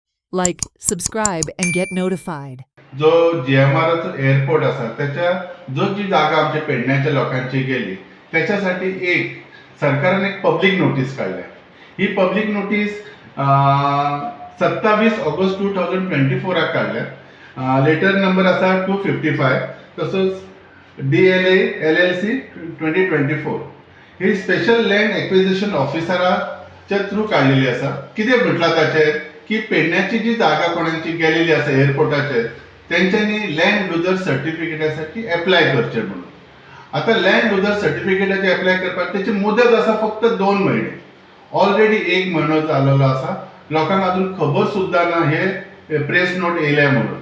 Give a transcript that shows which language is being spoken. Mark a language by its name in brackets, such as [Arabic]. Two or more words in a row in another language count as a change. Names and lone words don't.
[English] Like, subscribe, and get notified. [Konkani] जो GMR एअरपोर्ट असा त्याच्या जी जागा आमच्या पेडण्याच्या लोकांची गेली त्याच्यासाठी सरकारने एक [English] public notice [Konkani] काढल्या. ही [English] public notice [Konkani] 27 ऑगस्ट 2024 काढल्या. [English] letter number [Konkani] असा 255. तसंच DLA LLC 2024 ही [English] special land acquisition [Konkani] ऑफिसराच्या थ्रू काढलेली असा. किती म्हटलं त्याचेर की पेडण्याची जी जागा कोणाची गेलेली असा एअरपोर्टाचेर त्यांच्यानी [English] land loser [Konkani] सर्टिफिकेटासाठी अप्लाय करचे म्हणून. आता [English] land loser [Konkani] सर्टिफिकेटाचे अप्लाय करपाक त्याची मुदत असा फक्त 2 महिने. ऑलरेडी 1 महिनो जालेलो असा. लोकांक अजून खबर सुद्धा ना हे प्रेस नोट येयल्या म्हणून.